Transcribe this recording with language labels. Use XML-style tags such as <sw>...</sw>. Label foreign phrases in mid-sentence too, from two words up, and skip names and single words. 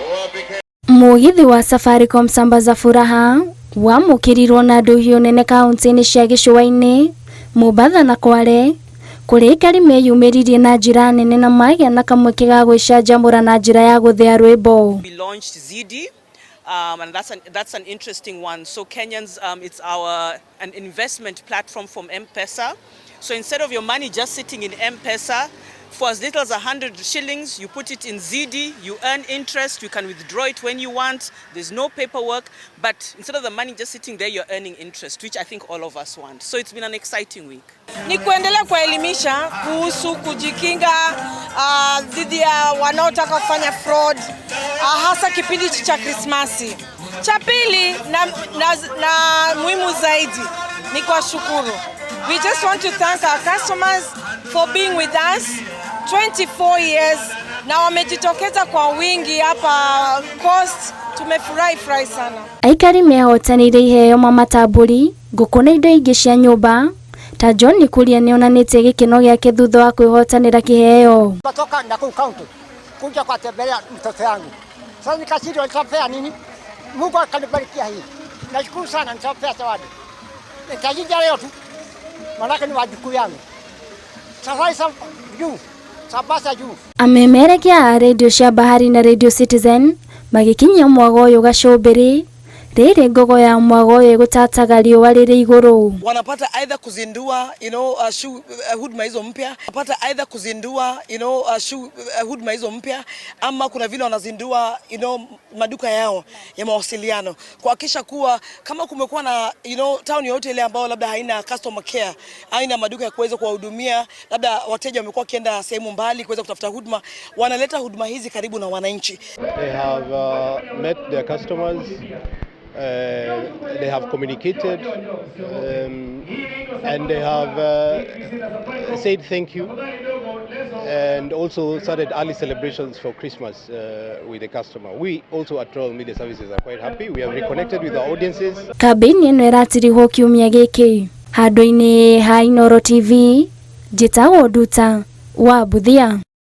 <ki>Mũgithi wa Safaricom sambaza furaha wamukirirwo na nduhio nene kaunti-inĩ cia Gĩcũa-inĩ, Mũbatha na Kware, kũrĩa aikari meyumĩririe na njĩra nene na magĩa na kamweke ga gwĩcanjamũra na njĩra ya gũthĩa rwĩmbo.</ki> <en>We launched ZD, and that's an interesting one. So Kenyans, it's an investment platform from M-Pesa. So instead of your money just sitting in M-Pesa, for as little as 100 shillings, you put it in ZD, you earn interest, you can withdraw it when you want, there's no paperwork, but instead of the money just sitting there, you're earning interest, which I think all of us want. So it's been an exciting week.</en> <sw>Ni kuendelea kuelimisha kuhusu kujikinga dhidi ya wanaotaka kufanya fraud, hasa kipindi cha Krismasi. Cha pili na muhimu zaidi ni kwa shukuru.</sw> <en>We just want to thank our customers for being with us 24 years.</en> <sw>Na wamejitokeza kwa wingi hapa Coast, tumefurahi sana.</sw> <ki>Aikari mehotanire iheo mamatamburi ngũkũ indo ingĩ cia nyũmba ta John Nikuria nĩonanĩtie gĩkeno gĩake thutha wa kwĩhotanĩra kĩheo.</ki> <sw>Natoka Nakuru County kuja kuwatembelea mtoto wangu. Sasa nikashindwa nitapea nini? Mungu akanibarikia hii. Nashukuru sana nitapea zawadi. Nitajija leo tu. Maana ni wajukuu yangu. Safari juu. Sabasa juu.</sw> <ki>Amemerekia radio cia Bahari na Radio Citizen magikinyia Mwago ũyũ gacũmbĩrĩ rĩrĩ ngogo ya Mwago ũyũ gũtataga riũa rĩrĩ igũrũ.</ki> <sw>Wanapata either kuzindua huduma hizo mpya, wanapata either kuzindua huduma hizo mpya, ama kuna vile wanazindua maduka yao ya mawasiliano kuhakikisha kuwa kama kumekuwa na town yote ile ambayo labda haina</sw> <en>customer care,</en> <sw>haina maduka ya kuweza kuwahudumia, labda wateja wamekuwa kienda sehemu mbali kuweza kutafuta huduma, wanaleta huduma hizi karibu na wananchi.</sw> <en>They have met their customers. They have communicated and they have said thank you and also started early celebrations for Christmas with the customer. We also at Royal Media Services are quite happy. We have reconnected with our audiences.</en> <ki>Kambĩini ĩno ĩratirihwo kiumia gĩkĩ handũ-inĩ ha Inooro TV, njĩtagwo Nduta wa Buthia.</ki>